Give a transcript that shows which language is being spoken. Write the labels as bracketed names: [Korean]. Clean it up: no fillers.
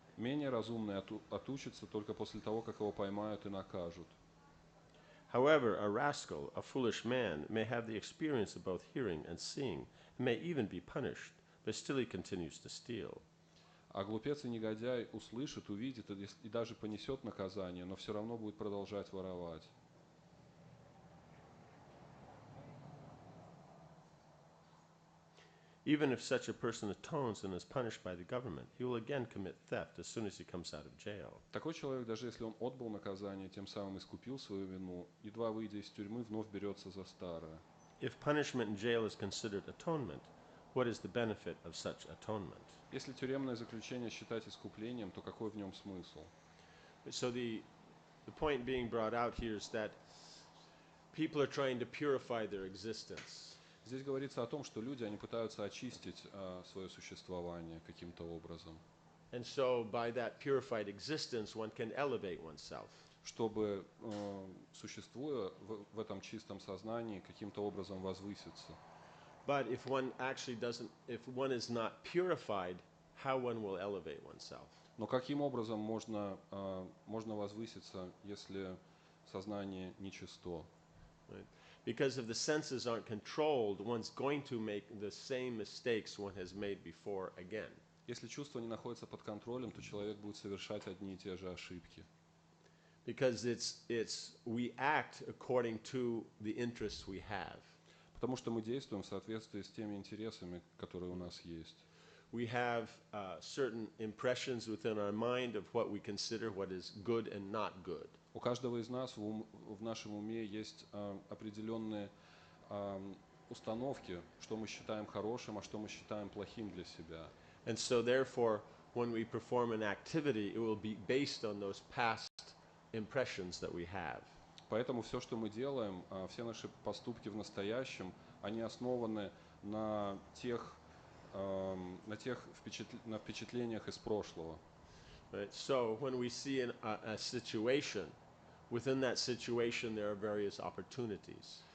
[Russian] Менее разумный отучится только после того, как его поймают и накажут. [English] However, a rascal, a foolish man, may have the experience of both hearing and seeing, and may even be punished, but still he continues to steal. [Russian] А глупец и негодяй услышит, увидит и даже понесет наказание, но все равно будет продолжать воровать. [English] Even if such a person atones and is punished by the government, he will again commit theft as soon as he comes out of jail. [Russian] Такой человек, даже если он отбыл наказание, тем самым искупил свою вину, едва выйдя из тюрьмы, вновь берется за старое. [English] If punishment in jail is considered atonement, what is the benefit of such atonement? [Russian] Если тюремное заключение считать искуплением, то какой в нем смысл? [English] So the point being brought out here is that people are trying to purify their existence. [Russian] Здесь говорится о том, что люди, они пытаются очистить свое существование каким-то образом. [English] And so by that purified existence, one can elevate oneself. [Russian] Чтобы, существуя в этом чистом сознании, каким-то образом возвыситься. [English] But if one is not purified, how one will elevate oneself? [Russian] Но каким образом можно возвыситься, если сознание нечисто? [English] Right? Because if the senses aren't controlled, one's going to make the same mistakes one has made before again. [Russian] Если чувства не находятся под контролем, то человек будет совершать одни и те же ошибки. [English] Because we act according to the interests we have. [Russian] Потому что мы действуем в соответствии с теми интересами, которые у нас есть. [English] We have certain impressions within our mind of what we consider what is good and not good. [Russian] У каждого из нас в нашем уме есть определенные установки, что мы считаем хорошим, а что мы считаем плохим для себя. [English] And so therefore, when we perform an activity, it will be based on those past impressions that we have. [Russian] Поэтому все, что мы делаем, все наши поступки в настоящем, они основаны на тех на впечатлениях из прошлого. [English] Right? So when we see a situation, within that situation there are various opportunities.